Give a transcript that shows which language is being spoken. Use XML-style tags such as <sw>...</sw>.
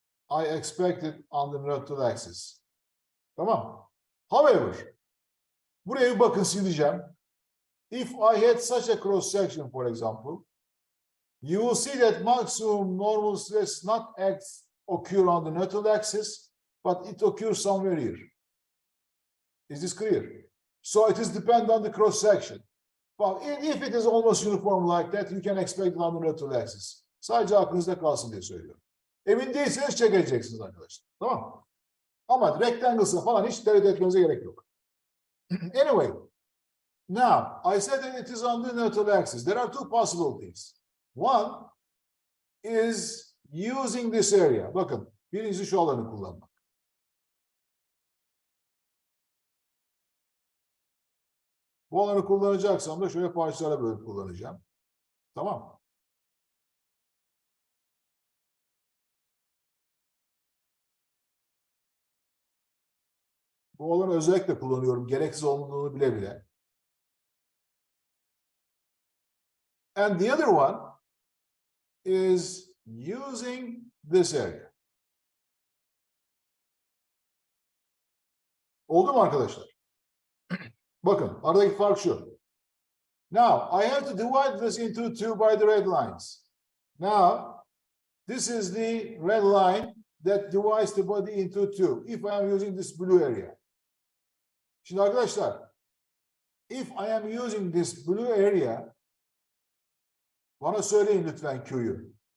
<en>I expect it on the neutral axis.</en> <tr>Tamam. However, buraya bir bakın sileceğim.</tr> <en>If I had such a cross section, for example, you will see that maximum normal stress not occur on the neutral axis, but it occurs somewhere here. Is this clear? So it is dependent on the cross section. But if it is almost uniform like that, you can expect it on the neutral axis.</en> <tr>Sadece aklınızda kalsın diye söylüyorum. Emin değilseniz check edeceksiniz arkadaşlar. Tamam mı? Ama rectangle'sa falan hiç tereddüt etmenize gerek yok.</tr> <en>Anyway, now I said that it is on the neutral axis. There are two possibilities. One is using this area.</en> <tr>Bakın, birincisi şu alanı kullanmak. Bu alanı kullanacaksam da şöyle parçalara bölüp kullanacağım. Tamam. Bu alanı özellikle kullanıyorum. Gereksiz olduğunu bile bile.</tr> <en>And the other one is using this area.</en> <tr>Oldu mu arkadaşlar? Bakın, aradaki fark şu.</tr> <en>Now, I have to divide this into two by the red lines. Now, this is the red line that divides the body into two, if I am using this blue area.</en> <tr>Şimdi arkadaşlar,</tr> <en>if I am using this blue area,</en> <tr>bana söyleyin lütfen Q'yu.</tr>